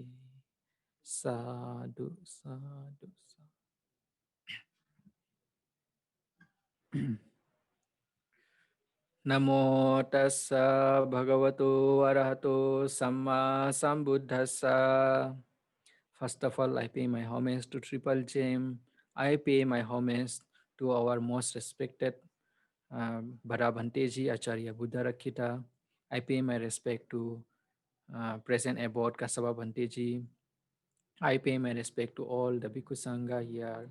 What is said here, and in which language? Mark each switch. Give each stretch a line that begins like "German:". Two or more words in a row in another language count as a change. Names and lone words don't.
Pali: Sadhu, sadhu, sadhu. Namo tassa bhagavato arahato samma sambuddhassa.
English: First of all, I pay my homage to Triple Gem. I pay my homage to our most respected Bhara Bhanteji, Acharya Buddha Rakhita. I pay my respect to present Abbot Kasava Bhanteji. I pay my respect to all the Bhikkhu Sangha here.